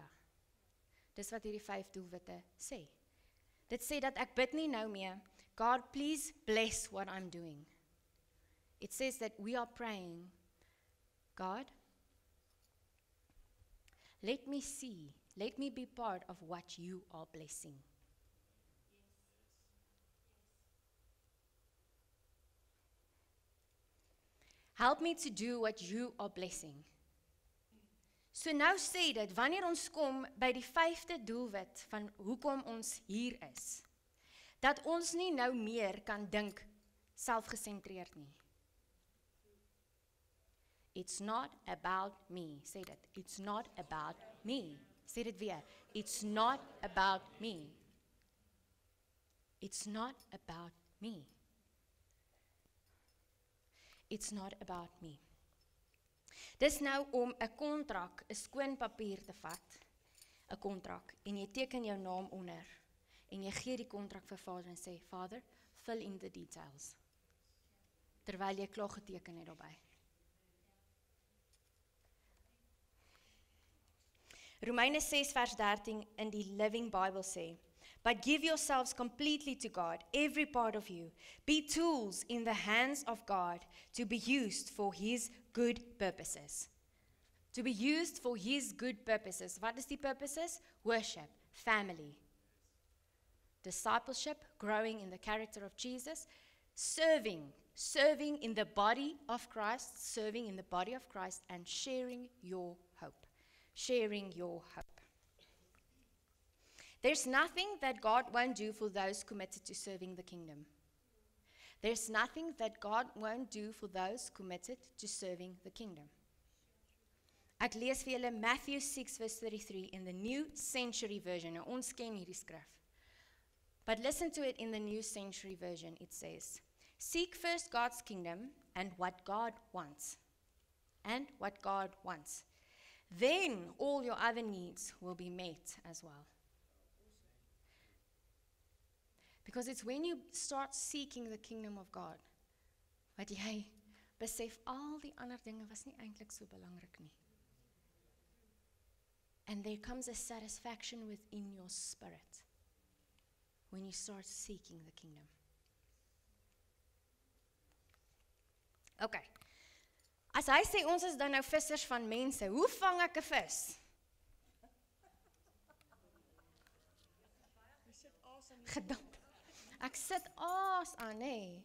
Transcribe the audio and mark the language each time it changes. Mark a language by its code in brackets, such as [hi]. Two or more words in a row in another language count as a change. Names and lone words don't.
[af] Dis wat hierdie 5 doelwitte sê. Dit sê dat ek bid nie nou meer, God, [en] please bless what I'm doing. It says that we are praying, God, let me see, let me be part of what you are blessing. Help me to do what you are blessing. [af] So nou sê dit, wanneer ons kom by die 5de doelwit van hoekom ons hier is, dat ons nie nou meer kan dink selfgesentreerd nie. [en] It's not about me, [af] sê dit, [en] it's not about me. [af] Sê dit weer. [en] It's not about me. It's not about me. It's not about me. [af] Dis nou om 'n kontrak, 'n skoon papier te vat, 'n kontrak, en jy teken jou naam onder, en jy gee die kontrak vir Vader en sê, Vader, [en] fill in the details, [af] terwyl jy klaar geteken het daarbey. Romeine 6 vers 13 in die Living Bible sê, [en] but give yourselves completely to God, every part of you. Be tools in the hands of God to be used for His good purposes. To be used for His good purposes. Wat is die purposes? Worship, family, discipleship, growing in the character of Jesus, serving in the body of Christ, and sharing your hope. Sharing your hope. There's nothing that God won't do for those committed to serving the kingdom. There's nothing that God won't do for those committed to serving the kingdom. [af] Ek lees vir julle Matthew 6 verse 33 in the New Century Version. Nou ons ken hierdie skrif. [en] But listen to it in the New Century Version. It says, seek first God's kingdom and what God wants. And what God wants. Then all your other needs will be met as well. Because it's when you start seeking the kingdom of God, [af] wat jy besef al die ander dinge was nie eintlik so belangrik nie. [en] And there comes a satisfaction within your spirit when you start seeking the kingdom. Okay. [af] As hy sê ons is dan nou vissers van mense, hoe vang ek 'n vis? Gedamp. Ek sit aas aan, hè.